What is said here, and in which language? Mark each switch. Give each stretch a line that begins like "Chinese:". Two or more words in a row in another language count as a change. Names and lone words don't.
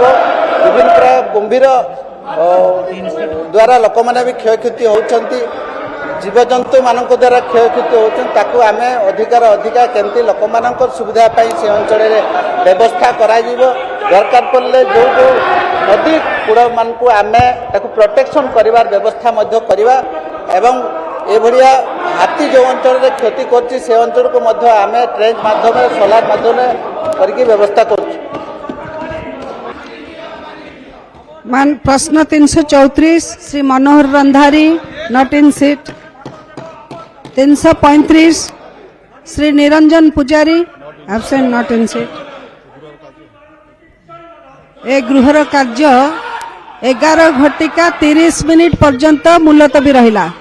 Odia: ବିଭିନ୍ନ ପ୍ରକାର କୁମ୍ଭୀର ଦ୍ୱାରା ଲୋକମାନେ ବି କ୍ଷୟକ୍ଷତି ହେଉଛନ୍ତି ଜୀବଜନ୍ତୁମାନଙ୍କ ଦ୍ୱାରା କ୍ଷୟକ୍ଷତି ହେଉଛନ୍ତି ତାକୁ ଆମେ ଅଧିକା କେମିତି ଲୋକମାନଙ୍କର ସୁବିଧା ପାଇଁ ସେ ଅଞ୍ଚଳରେ ବ୍ୟବସ୍ଥା କରାଯିବ। ଦରକାର ପଡ଼ିଲେ ଯେଉଁ ନଦୀ କୂଳମାନଙ୍କୁ ଆମେ ତାକୁ ପ୍ରୋଟେକ୍ସନ୍ କରିବାର ବ୍ୟବସ୍ଥା ମଧ୍ୟ କରିବା ଏବଂ ଏଭଳିଆ ହାତୀ ଯେଉଁ ଅଞ୍ଚଳରେ କ୍ଷତି କରୁଛି ସେ ଅଞ୍ଚଳକୁ ମଧ୍ୟ ଆମେ ଟ୍ରେନ୍ ମାଧ୍ୟମରେ ସୋଲାର ମାଧ୍ୟମରେ କରିକି ବ୍ୟବସ୍ଥା କରୁଛୁ। ପ୍ରଶ୍ନ 334 ଶ୍ରୀ ମନୋହର ରନ୍ଧାରୀ
English: not in seat.
Odia: 335 ଶ୍ରୀ ନିରଞ୍ଜନ ପୂଜାରୀ
English: absent not in seat.
Odia: ଏ ଗୃହର କାର୍ଯ୍ୟ 11:30 ପର୍ଯ୍ୟନ୍ତ ମୁଲତବୀ ରହିଲା।